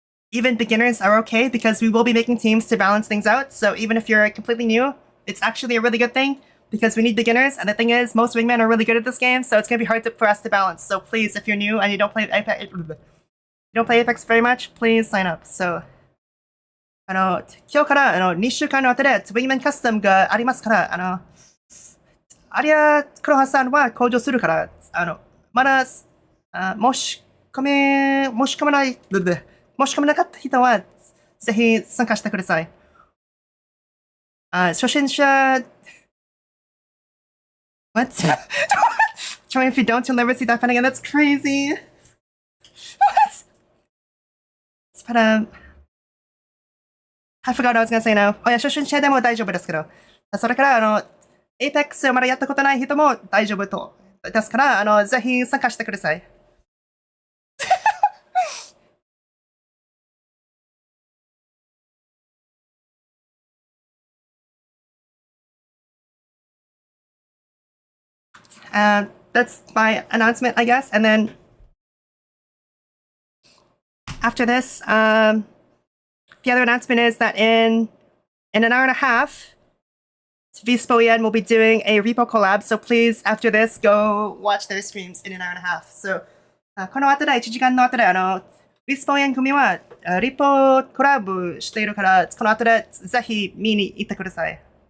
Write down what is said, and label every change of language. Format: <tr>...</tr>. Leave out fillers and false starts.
<en>Even beginners are okay because we will be making teams to balance things out. So even if you're completely new, it's actually a really good thing because we need beginners. And the thing is, most wingmen are really good at this game, so it's gonna be hard for us to balance. So please, if you're new and you don't play Apex very much, please sign up.</en> <ja>So 今日から2週間の後でウィンメンカスタムがありますから、アリア・クロハさんは向上するから、まだ、申し込めなかった人は、ぜひ参加してください。初心者、</ja> <en>What? Join if you don't, you'll never see that again. That's crazy. What? But, I forgot what I was gonna say now.</en> <ja>初心者でも大丈夫ですけど。それから、Apex をまだやったことない人も大丈夫と。ですから、ぜひ参加してください。</ja> <en>That's my announcement, I guess. And then after this, the other announcement is that in an hour and a half, Vispo Yen will be doing a repo collab. So please, after this, go watch their streams in an hour and a half.</en> <ja>So この後で1時間の後でVispo Yen 組はリポコラボしているから、この後でぜひ見に行ってください。</ja>